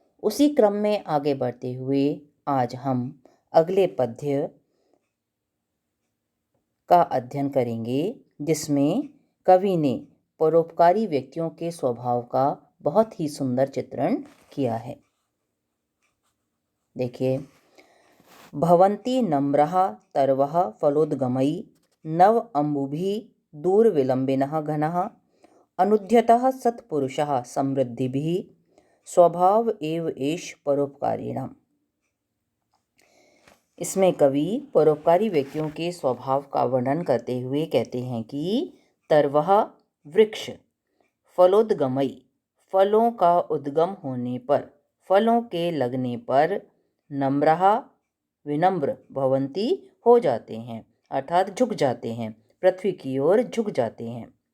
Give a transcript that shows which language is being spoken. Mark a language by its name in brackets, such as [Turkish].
[Hindi] उसी क्रम में आगे बढ़ते हुए आज हम अगले पद्य का अध्ययन करेंगे, जिसमें कवि ने परोपकारी व्यक्तियों के स्वभाव का बहुत ही सुंदर चित्रण किया है। [Sanskrit] देखिए, भवन्ति नम्रः तरवः फलोद्गमयी नव अम्बुभिः दूर विलम्बिनः घनः अनुद्यतः सत्पुरुषः समृद्धिभिः स्वभाव एव एष परोपकारिणाम्। [Hindi] इसमें कवि परोपकारी व्यक्तियों के स्वभाव का वर्णन करते हुए कहते हैं कि तरवः वृक्ष, फलोद्गमयी फलों का उद्गम होने पर, फलों के लगने पर, नम्रः विनम्र भवन्ति हो जाते हैं, अर्थात झुक जाते हैं, पृथ्वी की ओर झुक जाते हैं।